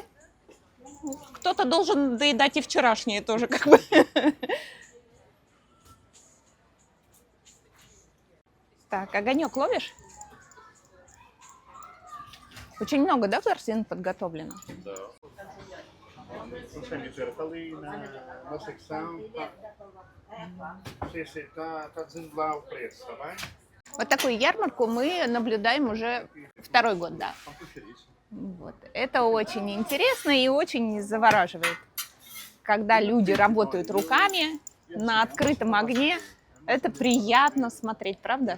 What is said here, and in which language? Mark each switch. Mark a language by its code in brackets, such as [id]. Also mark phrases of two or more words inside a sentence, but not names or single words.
[ru] Кто-то должен доедать и вчерашние тоже, как бы. Так, огонек ловишь? Очень много, да, корзин подготовлено? Да. Слушай, зеркалы на [pt] secção tá dizendo lá o preço, tá bem? [ru] Вот такую ярмарку мы наблюдаем уже второй год, да. Вот. Это очень интересно и очень завораживает. Когда люди работают руками на открытом огне, это приятно смотреть, правда?